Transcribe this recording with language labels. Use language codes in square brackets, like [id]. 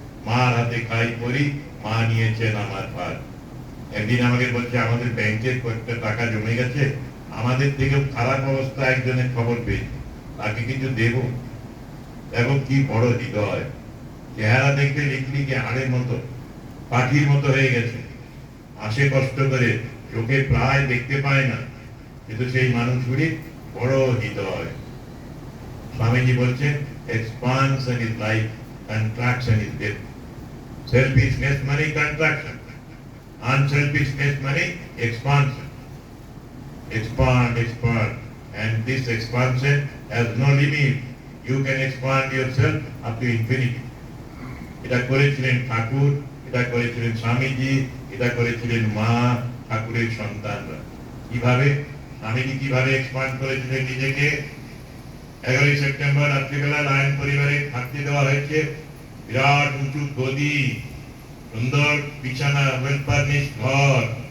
[bn] মার হাতে খাই পড়ি, মা নিয়েছেন আমার ভাত। একদিন আমাকে বলছে আমাদের ব্যাংকের কয়েকটা টাকা জমে গেছে, আমাদের থেকেও খারাপ অবস্থা একজনের খবর পেয়েছি, তাকে কিছু দেব। এখন কি বড় হৃদয়, চেহারা দেখতে লিখলিকে হাড়ের মতো, পাখির মতো হয়ে গেছে, আসে কষ্ট করে, চোখে প্রায় দেখতে পায় না, কিন্তু সেই মানুষগুলি বড় হৃদয়। স্বামীজি বলছেন, [en] expansion is life, contraction is death. Selfishness মানে contraction, unselfishness মানে expansion. expand, and this expansion has no limit. You can expand yourself up to infinity. [bn] এটা করেছিলেন ঠাকুর, এটা করেছিলেন স্বামীজি, এটা করেছিলেন মা, ঠাকুরের সন্তানরা। কিভাবে স্বামীজি কিভাবে এক্সপান্ড করেছিলেন নিজেকে? 11 সেপ্টেম্বর রাত্রিবেলা লায়ন পরিবারে থাকতে দেওয়া হয়েছে, বিরাট উঁচু গদি, সুন্দর বিছানা, ওয়েল ফার্নিশড ঘর।